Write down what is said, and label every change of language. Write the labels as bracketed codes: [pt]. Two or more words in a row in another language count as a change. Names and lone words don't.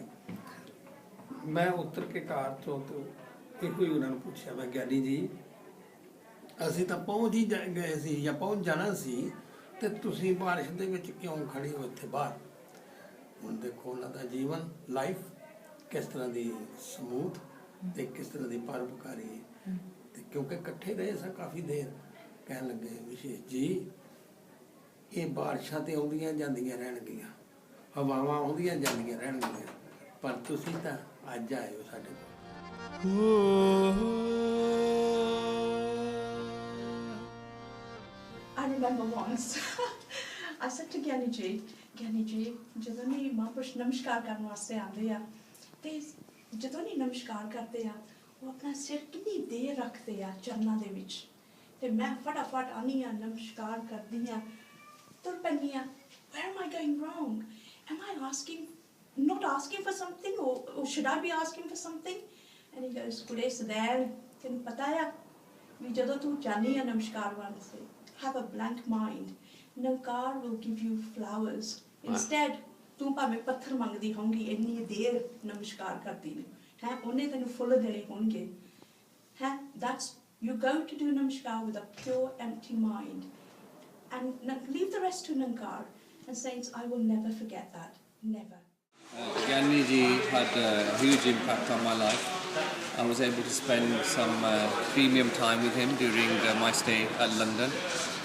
[pa] ਮੈਂ ਉਤਰ ਕੇ ਕਾਰ ਤੋਂ ਇੱਕੋ ਹੀ ਉਹਨਾਂ ਨੂੰ ਪੁੱਛਿਆ, ਮੈਂ ਗਿਆਨੀ ਜੀ ਅਸੀਂ ਤਾਂ ਪਹੁੰਚ ਹੀ ਗਏ ਸੀ ਜਾਂ ਪਹੁੰਚ ਜਾਣਾ ਸੀ, ਤੇ ਤੁਸੀਂ ਬਾਰਿਸ਼ ਦੇ ਵਿੱਚ ਕਿਉਂ ਖੜੇ ਹੋ ਇੱਥੇ ਬਾਹਰ? ਹੁਣ ਦੇਖੋ ਉਹਨਾਂ ਦਾ ਜੀਵਨ, ਲਾਈਫ ਕਿਸ ਤਰਹ ਕੀ ਸਮੂਥ ਤੇ ਕਿਸ ਤਰਹ ਕੀ ਪਰੋਪਕਾਰੀ ਹੈ, ਕਿਉਂਕਿ ਇਕੱਠੇ ਰਹੇ ਸਾ ਕਾਫ਼ੀ ਦੇਰ। ਕਹਿ ਲੱਗੇ ਵਿਸ਼ੇਸ਼ ਜੀ ਇਹ ਬਾਰਿਸ਼ਾਂ ਤੇ ਆਉਂਦੀਆਂ ਜਾਂਦੀਆਂ ਰਹਿਣਗੀਆਂ, ਹਵਾਵਾਂ ਆਉਂਦੀਆਂ ਜਾਂਦੀਆਂ ਰਹਿਣਗੀਆਂ, ਪਰ ਤੁਸੀਂ ਤਾਂ ਅੱਜ ਆਏ ਹੋ ਸਾਡੇ ਕੋਲ। [en] I remember once I said to Giani ji, [pa] ਜਦੋਂ ਨਹੀਂ ਮਹਾਂਪੁਰਸ਼ ਨਮਸਕਾਰ ਕਰਨ ਵਾਸਤੇ ਆਉਂਦੇ ਆ, ਤੇ ਜਦੋਂ ਨਹੀਂ ਨਮਸਕਾਰ ਕਰਦੇ ਆ, ਉਹ ਆਪਣਾ ਸਿਰ ਕਿੰਨੀ ਦੇਰ ਰੱਖਦੇ ਆ ਚਰਨਾਂ ਦੇ ਵਿੱਚ, ਤੇ ਮੈਂ ਫਟਾਫਟ ਆਉਂਦੀ ਹਾਂ, ਨਮਸਕਾਰ ਕਰਦੀ ਹਾਂ, ਤੁਰ ਪੈਂਦੀ ਹਾਂ। [en] Where am I going wrong? Am I not asking for something, or should I be asking for something? And he goes, [pa] ਕੁੜੇ ਸਦੈਣ, ਤੈਨੂੰ ਪਤਾ ਆ ਵੀ ਜਦੋਂ ਤੂੰ ਜਾਂਦੀ ਆ ਨਮਸਕਾਰ ਵਾਸਤੇ, [en] have a blank mind, ਨਿਰੰਕਾਰ will give you flowers. [pa] Instead ਤੂੰ ਭਾਵੇਂ ਪੱਥਰ ਮੰਗਦੀ ਹੋਊਗੀ, ਇੰਨੀ ਦੇਰ ਨਮਸਕਾਰ ਕਰਦੀ ਨੂੰ ਹੈ, ਉਹਨੇ ਤੈਨੂੰ ਫੁੱਲ ਦੇਣੇ ਹੋਣਗੇ ਹੈ। [en] That's you go to do namaskar with a pure empty mind, and leave the rest to Nankar. And saints, I will never forget that, never. Giani ji had a huge impact on my life. I was able to spend some premium time with him during my stay at London.